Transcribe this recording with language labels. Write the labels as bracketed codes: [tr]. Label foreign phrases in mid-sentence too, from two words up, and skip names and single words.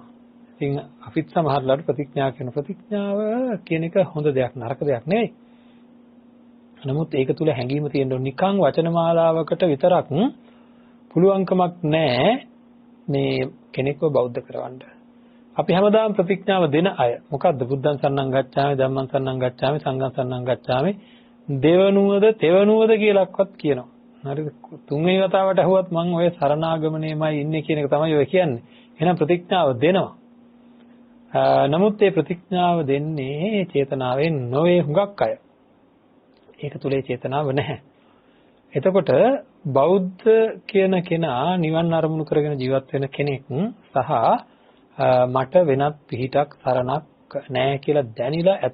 [si] ඉතින් අපිත් සමහරලාට ප්‍රතිඥා කරන ප්‍රතිඥාව කියන එක හොඳ දෙයක් නරක දෙයක් නෙවෙයි. නමුත් ඒක තුල හැඟීම තියෙන්න ඕන. නිකන් වචන මාලාවකට විතරක් පුළුවන්කමක් නැහැ මේ කෙනෙක්ව බෞද්ධ කරවන්න. අපි හැමදාම ප්‍රතිඥාව දෙන අය මොකද්ද? [pi] බුද්ධං සරණං ගච්ඡාමි, ධම්මං සරණං ගච්ඡාමි, සංඝං සරණං ගච්ඡාමි, [si] දෙවනුවද තෙවනුවද කියලාක්වත් කියනවා. හරිද? තුන්වෙනි වතාවට අහුවත් මම ඔය සරණාගමනේමයි ඉන්නේ කියන එක තමයි ඔය කියන්නේ. එහෙනම් ප්‍රතිඥාව දෙනවා. නමුත් මේ ප්‍රතිඥාව දෙන්නේ චේතනාවෙන් නොවේ හුඟක් අය. ඒක තුලේ චේතනාව නැහැ. එතකොට බෞද්ධ කියන කෙනා නිවන් අරමුණු කරගෙන ජීවත් වෙන කෙනෙක් සහ මට වෙනත් පිහිටක් සරණක් නැහැ කියලා දැනිලා